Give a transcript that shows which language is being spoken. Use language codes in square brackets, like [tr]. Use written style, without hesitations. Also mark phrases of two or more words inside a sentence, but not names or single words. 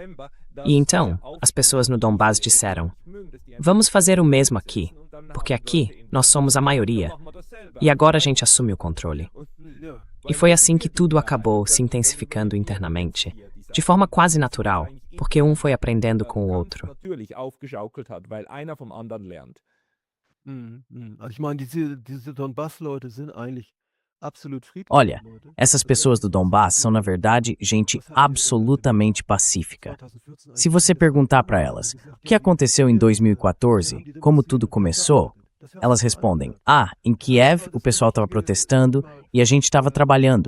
[pt] E então, as pessoas no Donbass disseram: vamos fazer o mesmo aqui, porque aqui nós somos a maioria. E agora a gente assume o controle. E foi assim que tudo acabou se intensificando internamente, de forma quase natural, porque um foi aprendendo com o outro. [de] Also ich meine, diese Donbass-Leute sind eigentlich absolut friedlich. [pt] Olha, essas pessoas do Donbass são, na verdade, gente absolutamente pacífica. Se você perguntar para elas o que aconteceu em 2014, como tudo começou, elas respondem: em Kiev o pessoal estava protestando e a gente estava trabalhando.